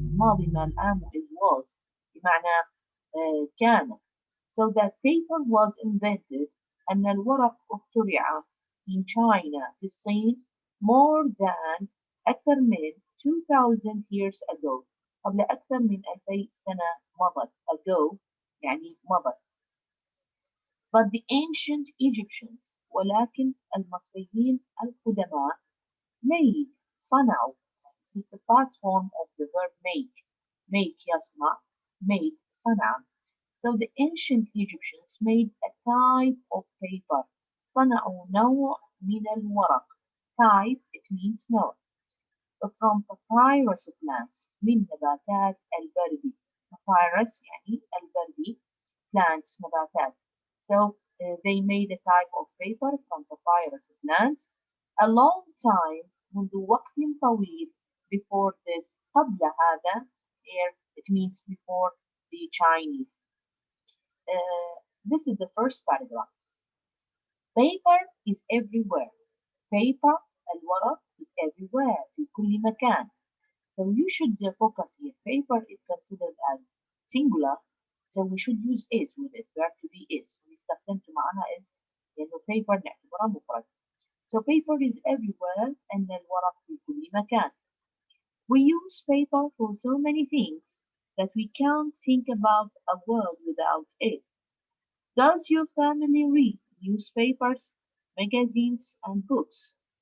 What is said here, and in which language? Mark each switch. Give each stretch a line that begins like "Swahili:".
Arabic: الماضي من
English: am is was
Arabic: بمعنى كان.
English: So that paper was invented
Arabic: أن الورق اخترع
English: in China the same more than
Arabic: أكثر من
English: 2,000 years ago.
Arabic: قبل أكثر من 2000 سنة مضت. Ago يعني مضت.
English: But the ancient Egyptians,
Arabic: ولكن المصريين القدماء,
English: made,
Arabic: صنعوا.
English: This is the past form of the verb make. Make
Arabic: يصنع,
English: made
Arabic: صنع.
English: So the ancient Egyptians made a type of paper.
Arabic: صنعوا نوع من الورق.
English: Type, it means
Arabic: نوع.
English: From papyrus plants,
Arabic: من نباتات البردي.
English: Papyrus
Arabic: يعني البردي,
English: plants
Arabic: نباتات.
English: So they made a type of paper from papyrus plants a long time,
Arabic: منذ وقت طويل,
English: before this.
Arabic: قبل هذا,
English: here it means before the Chinese. This is the first paragraph. Paper is everywhere. Paper,
Arabic: الورق,
English: is everywhere,
Arabic: في كل مكان.
English: So you should focus here. Paper is considered as singular, so we should use is with it. Verb to be is.
Arabic: ونستخدم معها
English: is
Arabic: لأنه
English: paper
Arabic: نعتبرها مفرد.
English: So paper is everywhere and
Arabic: الورق في كل مكان.
English: We use paper for so many things that we can't think about a world without it. Does your family read newspapers, magazines, and books?